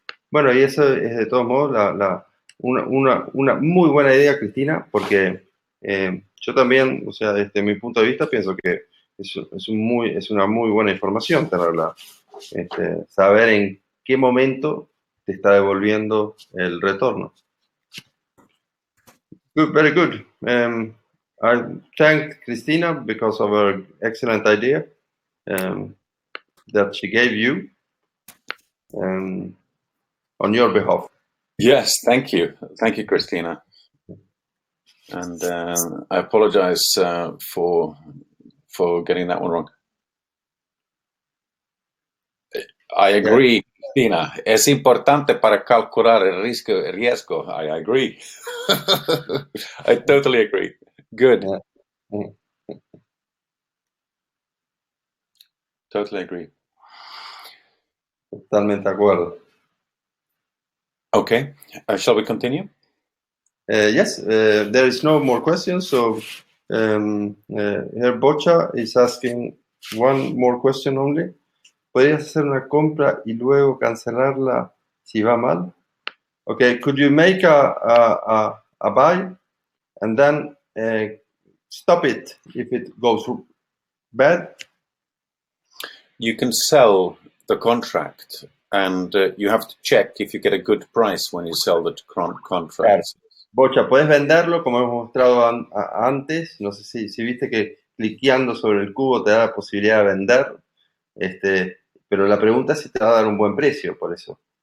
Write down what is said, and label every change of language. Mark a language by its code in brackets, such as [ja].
[es] Bueno, y eso es de todos modos una muy buena idea, Cristina, porque yo también, o sea, desde mi punto de vista, pienso que es una muy buena información tenerla. Saber en qué momento te está devolviendo el retorno. [en] Good, very good. I thank Cristina because of her excellent idea that she gave you on your behalf. Yes, thank you, Christina. And I apologize for getting that one wrong. I agree, Christina. [es] Es importante para calcular el riesgo. [en] I agree. I totally agree. Good. Yeah. Totally agree. [es] Totalmente de acuerdo. [en] Okay. Shall we continue? Yes, there is no more questions. So here Bocha is asking one more question only. [es] ¿Podrías hacer una compra y luego cancelarla si va mal? [en] Okay, could you make a buy and then stop it if it goes bad? You can sell the contract, and you have to check if you get a good price when you sell the contract. [es] Claro. Bocha, puedes venderlo como hemos mostrado antes. No sé si viste que cliqueando sobre el cubo te da la posibilidad de vender. Pero la pregunta es si te va a dar un buen precio por eso.